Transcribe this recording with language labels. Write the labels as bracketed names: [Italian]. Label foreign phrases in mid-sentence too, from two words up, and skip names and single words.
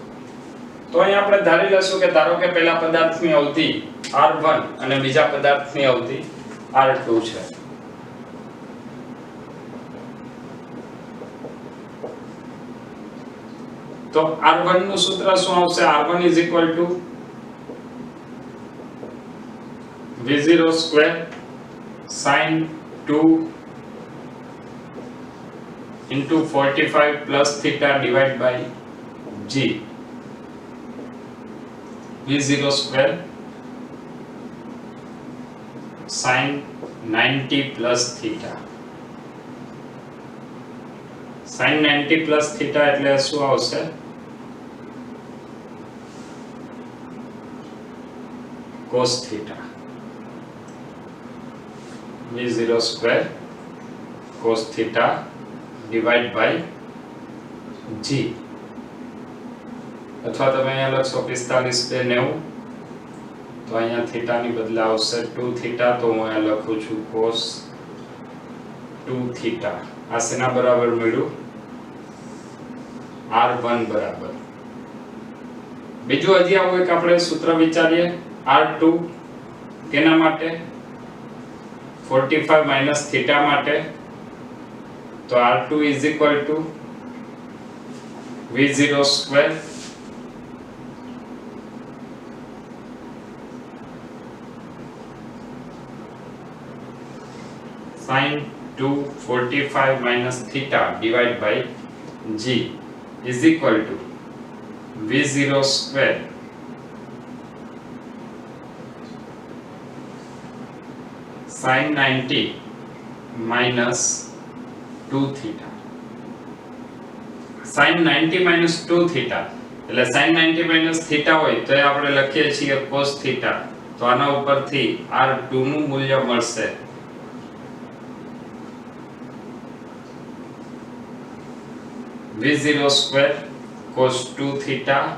[Gujarati] તો અહીં આપણે ધારી લઈશું કે ધારો કે પહેલા પદાર્થની અવધિ r1 અને બીજા પદાર્થની અવધિ r2 છે. તો r1 નું સૂત્ર શું આવશે? [English] r1 = v0 square sin 2 into 45 plus theta divided by g v0 square sin 90 plus theta. sin 90 plus theta [Gujarati] એટલે શું આવશે? [English] cos theta v0 square cos theta divided by g. [Gujarati] અથવા તમે અહીંયા લખશો 45 2 90, તો અહીંયા થીટા ની બદલે આવશે 2 થીટા. તો હું અહીંયા લખું છું cos 2 થીટા. આ શેના બરાબર મળ્યું? r1 બરાબર. બીજું હજી આવું એક આપણે સૂત્ર વિચારીએ. r2 કેના માટે? 45 [English] minus theta [Gujarati] માટે. તો [English] r2 is equal to v0 square sin 2 45 minus theta divided by g is equal to v0 square sin 90 minus 2 theta. sin 90 minus 2 theta [Gujarati] એટલે [English] sin 90 minus theta [Gujarati] હોય તો એ આપણે લખીએ છીએ [English] cos theta. [Gujarati] તો આના ઉપરથી r2 નું મૂલ્ય મળશે [English] v0 square cos 2 theta